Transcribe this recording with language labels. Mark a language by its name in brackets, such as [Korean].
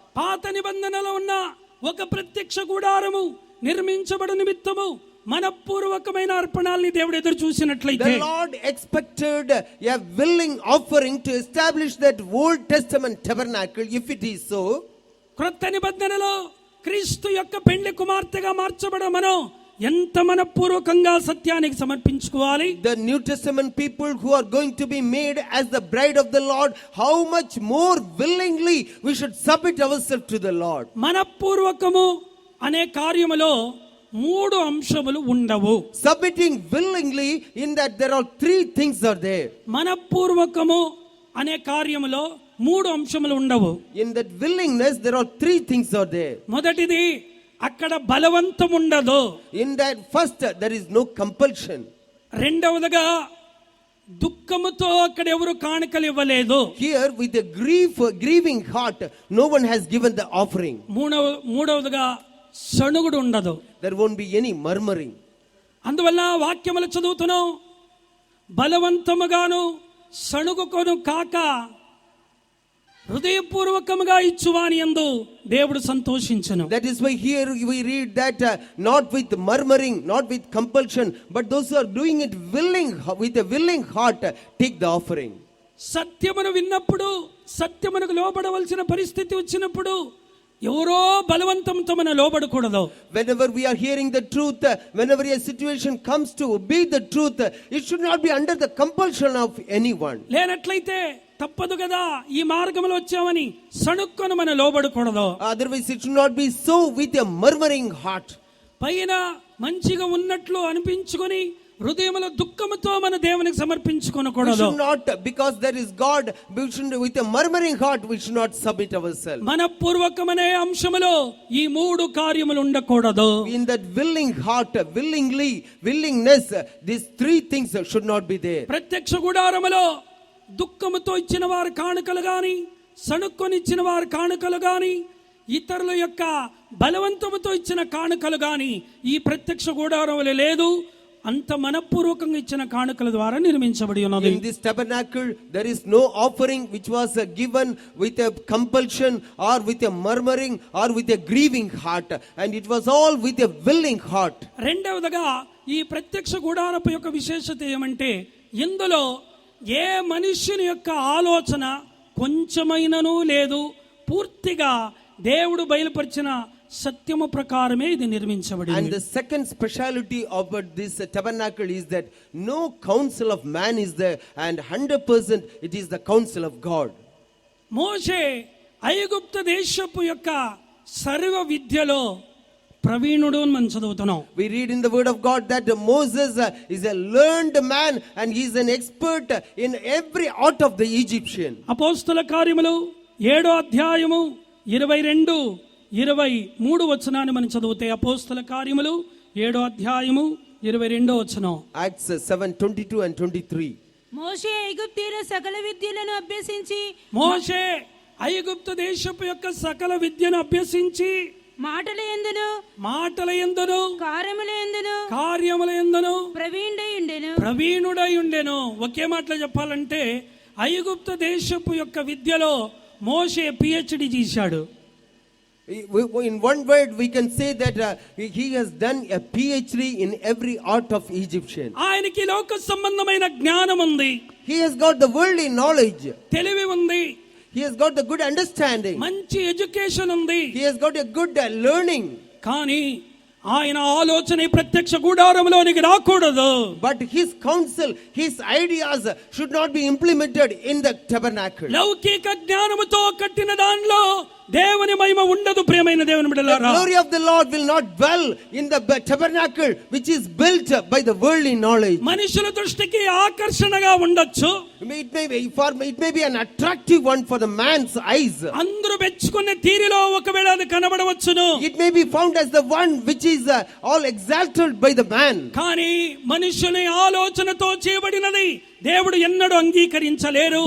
[Telugu] పాత నిబంధనలో ఉన్న ఒక ప్రత్యక్ష గుడారము నిర్మించబడ నిమిత్తము మనపూర్వకమైన అర్పణల్ని దేవుడు ఎదురు చూసినట్లయితే, [English] The Lord expected a willing offering to establish that Old Testament tabernacle. If it is so, [Telugu] క్రొత్త నిబంధనలో క్రీస్తు యొక్క పెండ్లి కుమార్తెగా మార్చబడ మనం ఎంత మనపూర్వకంగా సత్యానికి సమర్పించుకోవాలి. [English] the New Testament people who are going to be made as the bride of the Lord, how much more willingly we should submit ourselves to the Lord. [Telugu] మనపూర్వకము అనే కార్యములో 3 అంశములు ఉండవు. [English] Submitting willingly, in that there are 3 things are there. [Telugu] మనపూర్వకము అనే కార్యములో 3 అంశములు ఉండవు. [English] In that willingness, there are 3 things are there. [Telugu] మొదటిది అక్కడ బలవంతం ఉండదు. [English] In that first, there is no compulsion. [Telugu] రెండవదిగా దుఃఖముతో అక్కడ ఎవరు కానుకలు ఇవ్వలేదు. [English] Here, with a grieving heart, no one has given the offering. [Telugu] మూడవదిగా సణుగుడు ఉండదు. [English] There won't be any murmuring. [Telugu] అందువల్ల వాక్యములు చదువుతున్నాం, బలవంతముగాను సణుగుకొను కాక హృదయపూర్వకముగా ఇచ్చువాని యందు దేవుడు సంతోషించును. [English] That is why here we read that not with murmuring, not with compulsion, but those who are doing it with a willing heart take the offering. [Telugu] సత్యమును విన్నప్పుడు, సత్యమునకు లోబడవలసిన పరిస్థితి వచ్చినప్పుడు ఎవరో బలవంతంతో మనం లోబడకూడదు. [English] Whenever we are hearing the truth, whenever a situation comes to obey the truth, it should not be under the compulsion of anyone. [Telugu] లేనట్లయితే తప్పదు కదా, ఈ మార్గంలో వచ్చామని సణుక్కొని మనం లోబడకూడదు. [English] Otherwise it should not be so with a murmuring heart. [Telugu] పైన మంచిగా ఉన్నట్లు అనిపించుకొని హృదయంలో దుఃఖముతో మన దేవునికి [English] We [Telugu] సమర్పించుకోనకూడదు. [English] should not, because there is God, we should, with a murmuring heart we should not submit ourselves. [Telugu] మనపూర్వకమనే అంశములో ఈ 3 కార్యములు ఉండకూడదు. [English] In that willing heart, willingness, these 3 things should not be there. [Telugu] ప్రత్యక్ష గుడారములో దుఃఖముతో ఇచ్చిన వారు కానుకలు గాని, సణుక్కొని ఇచ్చిన వారు కానుకలు గాని, ఇతరుల యొక్క బలవంతముతో ఇచ్చిన కానుకలు గాని ఈ ప్రత్యక్ష గుడారములో లేదు. అంత మనపూర్వకంగా ఇచ్చిన కానుకల ద్వారా నిర్మించబడి ఉన్నది. [English] In this tabernacle there is no offering which was given with a compulsion or with a murmuring or with a grieving heart, and it was all with a willing heart. [Telugu] రెండవదిగా ఈ ప్రత్యక్ష గుడారపు యొక్క విశేషత ఏమంటే, ఇందులో ఏ మనుష్యుని యొక్క ఆలోచన కొంచెమైనను లేదు. పూర్తిగా దేవుడు బయలుపరిచిన సత్యము ప్రకారమే ఇది నిర్మించబడింది. [English] And the second speciality about this tabernacle is that no counsel of man is there, and 100% it is the counsel of God. [Telugu] మోషే ఐగుప్తు దేశపు యొక్క సర్వ విద్యలో ప్రవీణుడు అని మనం చదువుతున్నాం. [English] We read in the word of God that Moses is a learned man and he is an expert in every art of the Egyptian. [Telugu] అపోస్తల కార్యములు 7వ అధ్యాయము 22-23 వచనాన్ని మనం చదివితే, అపోస్తల కార్యములు 7వ అధ్యాయము 22వ వచనం. [English] Acts 7:22 and 23. [Telugu] మోషే ఐగుప్తీయుల సకల విద్యలను అభ్యసించి, మోషే ఐగుప్తు దేశపు యొక్క సకల విద్యను అభ్యసించి మాటల యందును కార్యముల యందును ప్రవీణుడై ఉండెను. ఒకే మాటలో చెప్పాలంటే ఐగుప్తు దేశపు యొక్క విద్యలో మోషే PhD చేశాడు. [English] In one word we can say that he has done a PhD in every art of Egyptian. [Telugu] ఆయనకి లోక సంబంధమైన జ్ఞానం ఉంది. [English] He has got the worldly knowledge. [Telugu] తెలివి ఉంది. [English] He has got the good understanding. [Telugu] మంచి ఎడ్యుకేషన్ ఉంది. [English] He has got a good learning. [Telugu] కానీ ఆయన ఆలోచన ప్రత్యక్ష గుడారములోనికి రాకూడదు. [English] But his counsel, his ideas should not be implemented in the tabernacle. [Telugu] లౌకిక జ్ఞానముతో కట్టిన దానిలో దేవుని మహిమ ఉండదు. ప్రియమైన దేవుని బిడ్డలారా, [English] The glory of the Lord will not dwell in the tabernacle which is built by the worldly knowledge. [Telugu] మనుషుల దృష్టికి ఆకర్షణగా ఉండొచ్చు. [English] It may be an attractive one for the man's eyes. [Telugu] అందరూ మెచ్చుకునే తీరులో ఒకవేళ అది కనబడవచ్చును. [English] It may be found as the one which is all exalted by the man. [Telugu] కానీ మనుషుని ఆలోచనతో చేయబడినది దేవుడు ఎన్నడూ అంగీకరించలేరు.